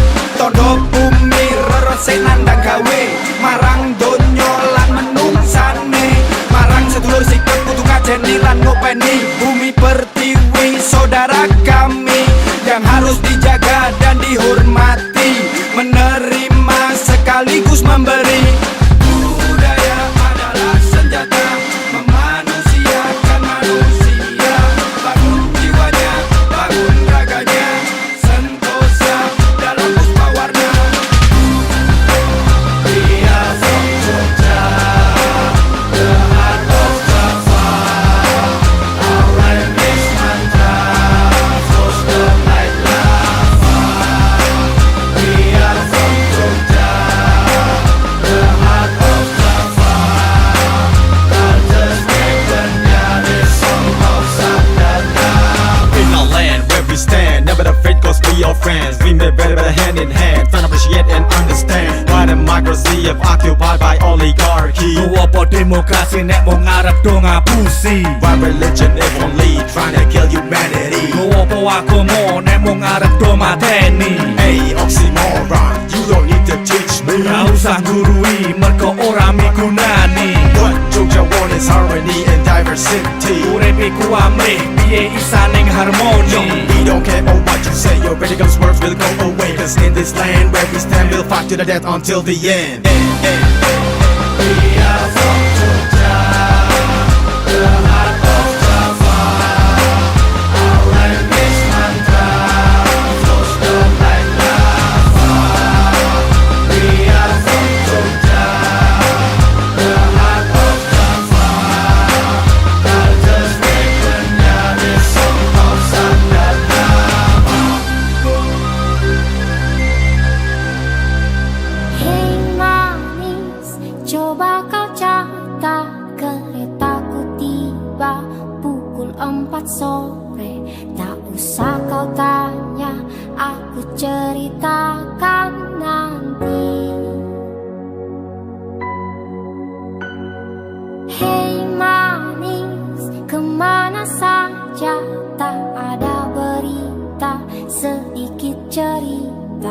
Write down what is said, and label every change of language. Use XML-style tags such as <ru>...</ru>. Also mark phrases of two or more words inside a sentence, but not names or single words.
<jv>tondo bumi reresik nandang gawe, marang donya lan menungsane, marang sedulur sikep kudu ngajeni lan ngopeni.</jv> <id>Bumi pertiwi saudara kami yang harus dijaga dan dihormati, menerima sekaligus memberi. Budaya adalah senjata memanusiakan manusia, bangun jiwanya, bangun raganya, sentosa dalam puspa warna.</id> <en>We are from Jogja, the heart of Java. Our rhyme is mantra, flows down like lava. We are from Jogja, the heart of Java. Cultures weaponnya di song of Sabdata. In our land where we stand, never afraid cause we are friends. We may better hand in hand, trying to appreciate and understand why democracy have occupied by oligarchy.</en> <jv>Apa demokrasi nek mung ngarep do ngapusi?</jv> <en>Why religion if only trying to kill humanity.</en> <jv>Apa agama nek mung ngarep do mateni?</jv> <en>Hey oxymoron, you don't need to teach me.</en> <jv>Ora usah gurui mergo ora migunani.</jv> <en>What Jogja want is harmony and diversity.</en> <jv>Uripe ku amrih piye isaning Yo, harmoni.</jv> <en>we don't care about what you say, your radicals words will go away. Cause in this land where we stand, we'll fight to the death until the end. We are from Jogja, the heart of Java. Our rhyme is mantra, flows down like lava. We are from Jogja, the heart of Java. Cultures weaponnya di song of Sabdata.</en> <id>Hei manis, coba kau catat keretaku tiba pukul 4 sore. Tak usah kau tanya, aku ceritakan nanti. Hei manis, kemana saja tak ada berita, sedikit cerita.</id>